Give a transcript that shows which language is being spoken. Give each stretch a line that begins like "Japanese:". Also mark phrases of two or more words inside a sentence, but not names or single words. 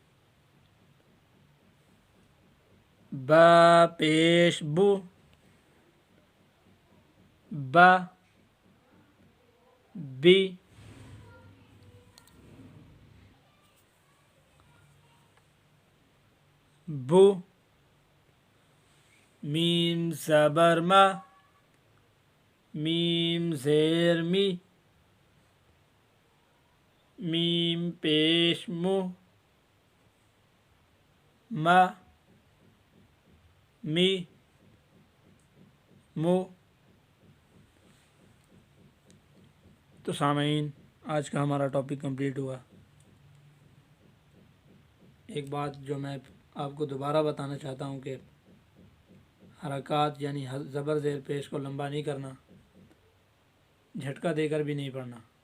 Urdu: با پیش بو، با بی، بو، میم زبر ما، میم زیر می، میم پیش مو، ما می مو۔ تو سامعین، آج کا ہمارا
English: topic complete
Urdu: ہوا۔ ایک بات جو میں آپ کو دوبارہ بتانا چاہتا ہوں کہ حرکات یعنی زبر زیر پیش کو لمبا نہیں کرنا، جھٹکا دے کر بھی نہیں پڑھنا۔